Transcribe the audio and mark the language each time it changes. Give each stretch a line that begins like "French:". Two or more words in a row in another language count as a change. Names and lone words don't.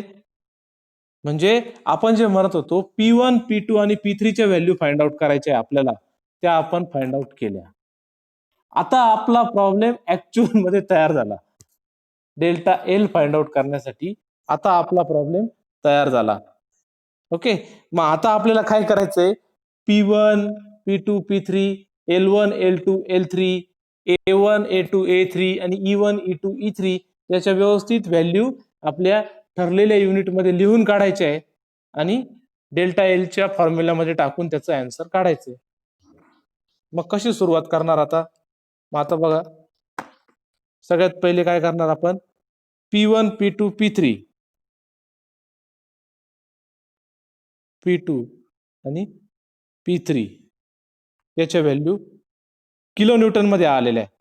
Marathi: म्हणजे आपण जे म्हणत होतो P1 P2 आणि P3 च्या
English: value find out
Marathi: करायच्या आपल्याला, त्या आपण
English: find out
Marathi: केल्या. आता आपला
English: problem actual
Marathi: मध्ये तयार झाला.
English: delta L find out
Marathi: करण्यासाठी आता आपला प्रॉब्लेम तयार झाला. ओके, मग आता आपल्याला काय करायचंय, P1 P2 P3 L1 L2 L3 A1 A2 A3 आणि E1 E2 E3 याच्या व्यवस्थित व्हॅल्यू आपल्या ठरलेल्या युनिट मध्ये लिहून काढायचे आहे आणि डेल्टा एलच्या फॉर्म्युलामध्ये टाकून त्याचं आन्सर काढायचंय. मग कशी सुरुवात करणार आता? मग आता बघा, सगळ्यात पहिले काय करणार आपण, P1 P2 P3 P2 आणि P3 याच्या
English: value kilo newton
Marathi: मध्ये आलेल्या आहे.